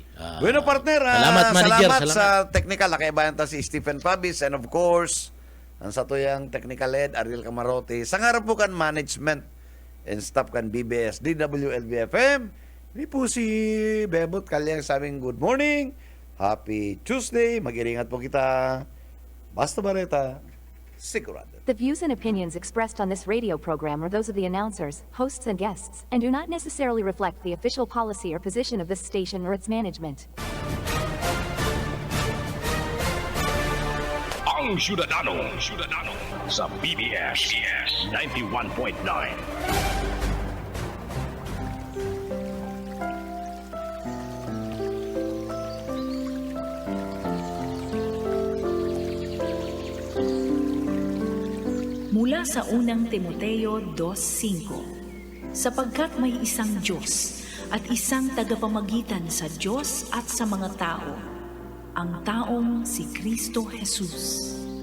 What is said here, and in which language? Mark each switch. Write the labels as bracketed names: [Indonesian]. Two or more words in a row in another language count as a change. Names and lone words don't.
[Bikol] Bueno partner, salamat manager. Salamat sa technical. Nakaibayan ta si Stephen Pabis [English] and of course, [Bikol] ang satuyang technical head, Ariel Camarote. Sa ngarap po kan [English] management and staff [Bikol] kan BBS, DWLB-FM. Hindi po si Bebot Kalyang sabing [English] good morning, happy Tuesday, [Bikol] mag-iringat po kita. Basta Bareta, sigurado. [English] The views and opinions expressed on this radio program are those of the announcers, hosts, and guests, and do not necessarily reflect the official policy or position of this station or its management. [Bikol] Ang Syudadano sa BBS 91.9. [Filipino] Mula sa unang Timoteo 2:5, sapagkat may isang Diyos at isang tagapamagitan sa Diyos at sa mga tao, ang taong si Kristo Jesus.